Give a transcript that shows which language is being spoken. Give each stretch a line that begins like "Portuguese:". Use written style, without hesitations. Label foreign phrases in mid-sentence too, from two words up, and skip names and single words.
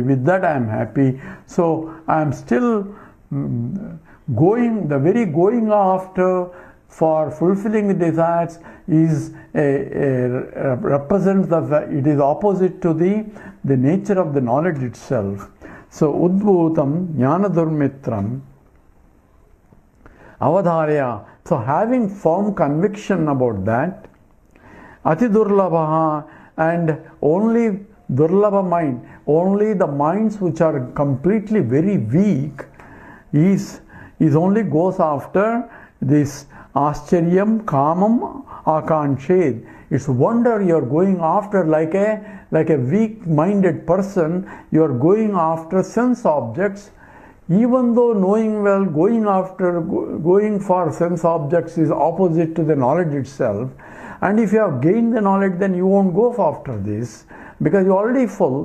English: With that, I am happy. So, I am still going after for fulfilling the desires is represents it is opposite to the nature of the knowledge itself. So,
Sanskrit: udbhutam jnana durmitram avadharya.
English: So, having firm conviction about that,
Sanskrit: ati durlabha,
English: and only durlabha mind, only the minds which are completely very weak is only goes after this
Sanskrit: ascharyam kamam akanshed.
English: It's wonder you are going after like a weak-minded person. You are going after sense objects, even though knowing well going for sense objects is opposite to the knowledge itself. And if you have gained the knowledge, then you won't go after this because you are already full.